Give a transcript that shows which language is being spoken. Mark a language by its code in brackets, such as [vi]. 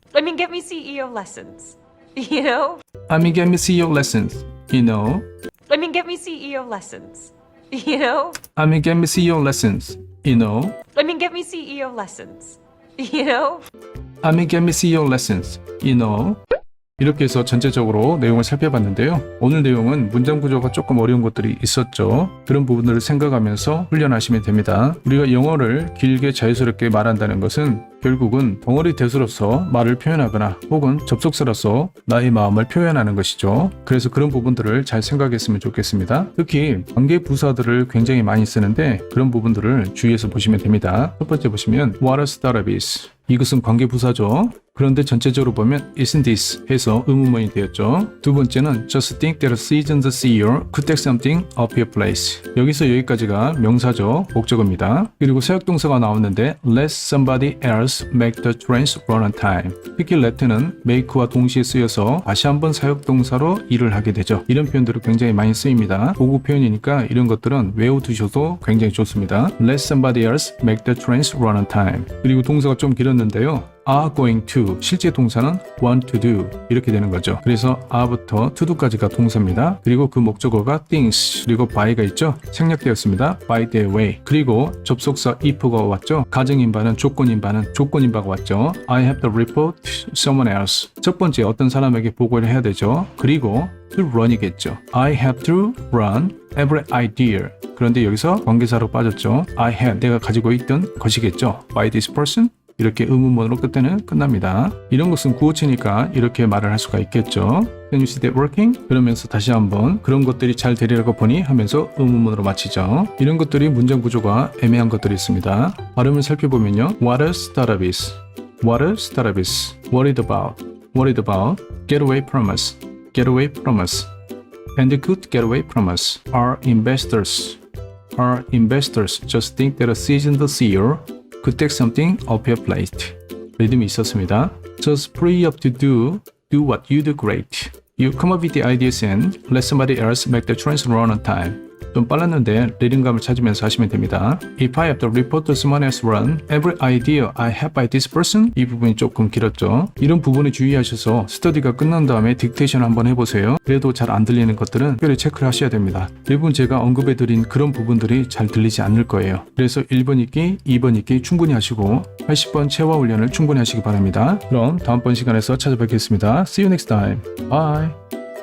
[en] I mean, get me CEO lessons. You know? I mean, get me CEO lessons, you know. I mean, get me CEO lessons. You know? I mean, get me CEO lessons, you know. I mean, get me CEO lessons. You know? I mean, get me CEO lessons, you know. [ko] 이렇게 해서 전체적으로 내용을 살펴봤는데요. 오늘 내용은 문장 구조가 조금 어려운 것들이 있었죠. 그런 부분들을 생각하면서 훈련하시면 됩니다. 우리가 영어를 길게 자유스럽게 말한다는 것은 결국은 덩어리 대수로서 말을 표현하거나 혹은 접속사로서 나의 마음을 표현하는 것이죠. 그래서 그런 부분들을 잘 생각했으면 좋겠습니다. 특히 관계 부사들을 굉장히 많이 쓰는데 그런 부분들을 주의해서 보시면 됩니다. 첫 번째 보시면 [en] What a startup. [ko] 이것은 관계 부사죠. 그런데 전체적으로 보면 [en] Isn't this [ko] 해서 의문문이 되었죠. 두 번째는 [en] Just think that a seasoned CEO could take something off your place. [ko] 여기서 여기까지가 명사죠. 목적어입니다. 그리고 사역동사가 나왔는데 [en] Let somebody else make the trains run on time. [ko] 특히 let는 make와 동시에 쓰여서 다시 한번 사역동사로 일을 하게 되죠. 이런 표현들이 굉장히 많이 쓰입니다. 보고 표현이니까 이런 것들은 외워두셔도 굉장히 좋습니다. [en] Let somebody else make the trains run on time. [ko] 그리고 동사가 좀 길었는데요. [en] are going to, [ko] 실제 동사는 [en] want to do [ko] 이렇게 되는 거죠. 그래서 are부터 to do까지가 동사입니다. 그리고 그 목적어가 things, 그리고 by가 있죠. 생략되었습니다. [en] by their way. [ko] 그리고 접속사 if가 왔죠. 가정인바는 조건인바가 왔죠. [en] I have to report to someone else. [ko] 첫 번째 어떤 사람에게 보고를 해야 되죠. 그리고 to run이겠죠. [en] I have to run every idea. [ko] 그런데 여기서 관계사로 빠졌죠. [en] I have, [ko] 내가 가지고 있던 것이겠죠. [en] by this person. [ko] 이렇게 의문문으로 끝에는 끝납니다. 이런 것은 구어체니까 이렇게 말을 할 수가 있겠죠. [en] Can you see that working? [ko] 그러면서 다시 한번 그런 것들이 잘 되리라고 보니 하면서 의문문으로 마치죠. 이런 것들이 문장 구조가 애매한 것들이 있습니다. 발음을 살펴보면요. [en] What a startup is. What a startup is. Worried about. Worried about. Get away from us. Get away from us. And could get away from us. Our investors. Our investors just think that a seasoned CEO could take something off your plate. [ko] 리듬이 있었습니다. [en] Just free up to do what you do great. You come up with the ideas and let somebody else make the trains run on time. [ko] 좀 빨랐는데 리듬감을 찾으면서 하시면 됩니다. [en] If I have to report to someone else run every idea I have by this person. [ko] 이 부분이 조금 길었죠. 이런 부분에 주의하셔서 스터디가 끝난 다음에 딕테이션 한번 해보세요. 그래도 잘 안 들리는 것들은 특별히 체크를 하셔야 됩니다. 대부분 제가 언급해드린 그런 부분들이 잘 들리지 않을 거예요. 그래서 1번 읽기, 2번 읽기 충분히 하시고 80번 체화 훈련을 충분히 하시기 바랍니다. 그럼 다음번 시간에서 찾아뵙겠습니다. [en] See you next time. Bye.